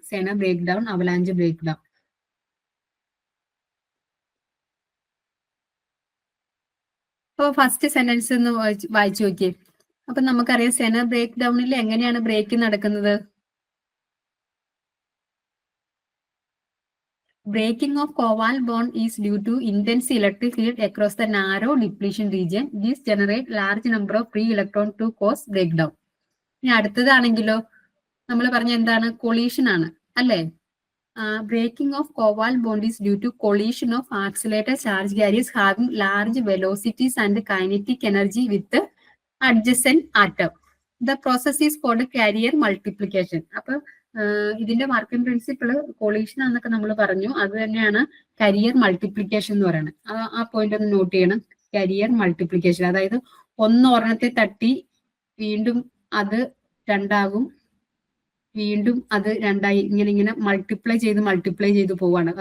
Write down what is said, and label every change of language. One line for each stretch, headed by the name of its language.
Malayalam: Zener break down, avalanche break down. അപ്പൊ first sentence ഒന്ന് വായിച്ചു നോക്കിയേ. അപ്പൊ നമുക്കറിയാം സെനർ ബ്രേക്ക് ഡൗണിൽ എങ്ങനെയാണ് ബ്രേക്ക് നടക്കുന്നത്.
English: Breaking of covalent bond is due to intense electric field across the narrow depletion region. This generate large number of free electron to cause breakdown.
Malayalam: ഇനി അടുത്തതാണെങ്കിലോ, നമ്മൾ പറഞ്ഞ എന്താണ്? കൊളീഷൻ ആണ് അല്ലേ?
English: breaking of covalent bond is due to collision of accelerated charge carriers having large velocities and kinetic energy with the adjacent atom. The process is called carrier multiplication.
Malayalam: അപ്പൊ ഇതിന്റെ working principle collision എന്നൊക്കെ നമ്മൾ പറഞ്ഞു. അത് തന്നെയാണ് career multiplication എന്ന് പറയുന്നത്. ആ പോയിന്റ് ഒന്ന് നോട്ട് ചെയ്യണം. കരിയർ മൾട്ടിപ്ലിക്കേഷൻ, അതായത് ഒരെണ്ണത്തെ തട്ടി വീണ്ടും അത് രണ്ടാകും, വീണ്ടും അത് രണ്ടായി, ഇങ്ങനെ മൾട്ടിപ്ലൈ ചെയ്ത് പോവാണ്.